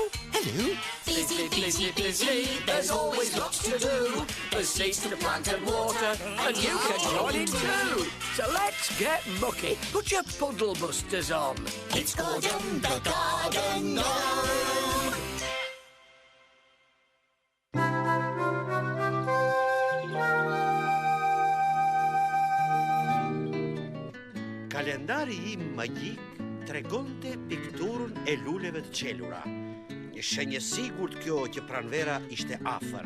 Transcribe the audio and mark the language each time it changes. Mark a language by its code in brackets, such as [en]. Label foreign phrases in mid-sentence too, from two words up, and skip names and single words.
[en] Hello. Busy, Busy, busy, there's always lots to do. There's seeds to plant and water, and you can join in too. So let's get mucky. Put your puddle busters on. It's Gordon the Garden Gnome. [sq] Kalendari im magjik tregonte pikturën e luleve të qelura. Një shenjë sigurt kjo që pranvera ishte afër.